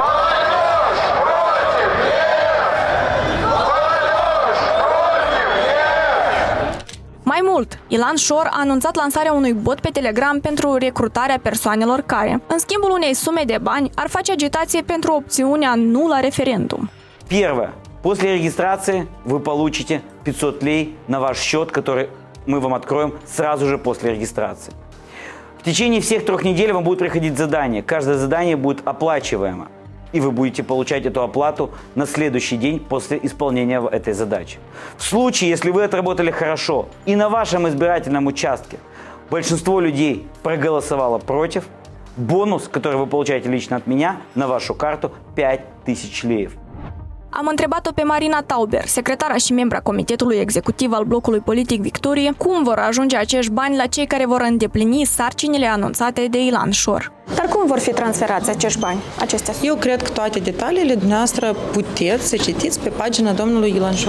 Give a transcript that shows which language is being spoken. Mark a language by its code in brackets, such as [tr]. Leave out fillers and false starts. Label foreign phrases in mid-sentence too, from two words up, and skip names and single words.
[ro] Mai mult, Ilan Șor a anunțat lansarea unui bot pe Telegram pentru recrutarea persoanelor care, în schimbul unei sume de bani, ar face agitație pentru opțiunea nu la referendum. [ru] Первое. После регистрации вы получите 500 лей на ваш счет, который мы вам откроем сразу же после регистрации. В течение всех 3 недель вам будут приходить задания. Каждое задание будет оплачиваемо. И вы будете получать эту оплату на следующий день после исполнения этой задачи. В случае, если вы отработали хорошо и на вашем избирательном участке большинство людей проголосовало против, бонус, который вы получаете лично от меня, на вашу карту 5000 леев. [ro] Am întrebat-o pe Marina Tauber, secretara și membra Comitetului Executiv al blocului politic Victorie, cum vor ajunge acești bani la cei care vor îndeplini sarcinile anunțate de Ilan Șor. Dar cum vor fi transferați acești bani? Eu cred că toate detaliile dumneavoastră puteți să citiți pe pagina domnului Ilan Șor.